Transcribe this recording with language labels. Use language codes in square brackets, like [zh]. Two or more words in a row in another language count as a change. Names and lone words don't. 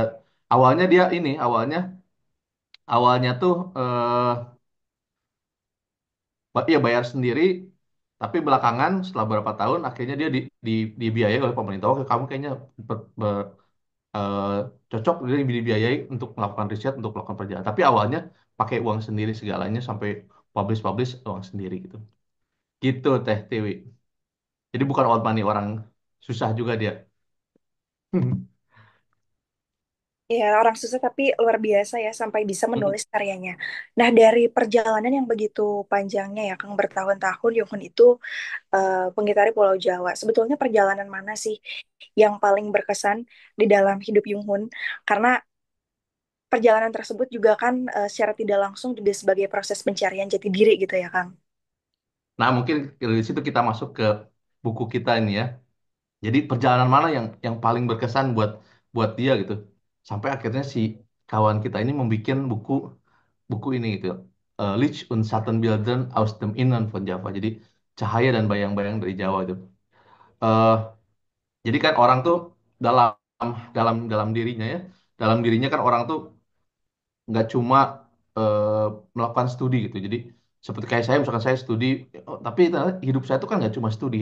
[id] Awalnya dia ini awalnya tuh ya bayar sendiri, tapi belakangan setelah beberapa tahun akhirnya dia dibiayai oleh pemerintah. Oke, kamu kayaknya eh, cocok, dia dibiayai untuk melakukan riset, untuk melakukan perjalanan. Tapi awalnya pakai uang sendiri segalanya sampai publish uang sendiri gitu. Gitu Teh Tiwi. Jadi bukan [en] old money, [id] orang susah juga dia. Ya, orang susah tapi luar biasa ya sampai bisa Mm-mm. menulis karyanya. Nah, dari perjalanan yang begitu panjangnya ya, Kang, bertahun-tahun, Yunghun itu penggitari Pulau Jawa. Sebetulnya perjalanan mana sih yang paling berkesan di dalam hidup Yunghun? Karena perjalanan tersebut juga kan secara tidak langsung juga sebagai proses pencarian jati diri gitu ya, Kang. Nah, mungkin dari situ kita masuk ke buku kita ini ya. Jadi perjalanan mana yang paling berkesan buat buat dia gitu. Sampai akhirnya si kawan kita ini membuat buku buku ini gitu. [de] Licht und Schattenbilder aus dem Innern von Java. [id] Jadi cahaya dan bayang-bayang dari Jawa itu. Eh, jadi kan orang tuh dalam dalam dalam dirinya ya, dalam dirinya kan orang tuh nggak cuma eh, melakukan studi gitu. Jadi seperti kayak saya, misalkan saya studi, oh, tapi ternyata hidup saya itu kan nggak cuma studi.